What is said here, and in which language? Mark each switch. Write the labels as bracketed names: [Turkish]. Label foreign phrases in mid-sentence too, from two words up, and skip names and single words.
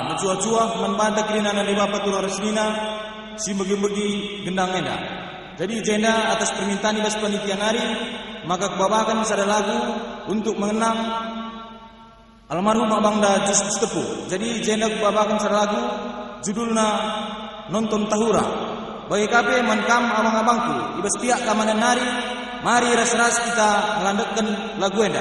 [Batak Karo] cua manbada kirina na dewa patura resmina si begi-begi gendang enda. Jadi jenda atas permintaan ibas panitia nari, maka kubabakan sada lagu [Indonesian] untuk mengenang almarhum [Batak Karo] Abangda Justus Tepu. Jadi jenda kubabakan sada lagu judulna Nonton Tahura. Bagi kape mankam abang-abangku ibas pihak keamanan nari, mari ras-ras kita melanjutkan lagu enda.